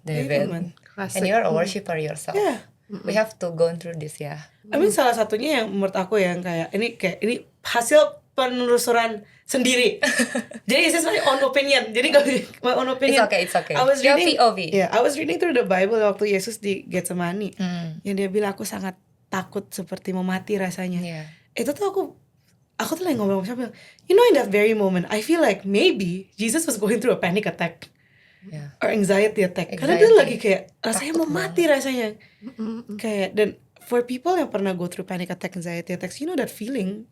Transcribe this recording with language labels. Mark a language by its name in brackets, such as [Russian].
[English] And you're a worshiper yourself. We have to go through this ya. [Indonesian] I mean salah satunya yang menurut aku yang kayak ini hasil penelusuran sendiri. [English] Jadi it's just my own opinion. [Indonesian] Jadi my own opinion. [English] It's okay. I was reading, POV. I was reading through the Bible [Indonesian] waktu Yesus di Getsemani. Yang dia bilang aku sangat takut seperti mau mati rasanya. Itu tuh aku tuh lagi ngomong sama siapa. [English] You know in that very moment I feel like maybe Jesus was going through a panic attack. Or anxiety attack. [Indonesian] Karena dia lagi kayak rasanya mau mati rasanya. Kayak dan [English] for people [Indonesian] yang pernah [English] go through panic attack, anxiety attacks, you know that feeling.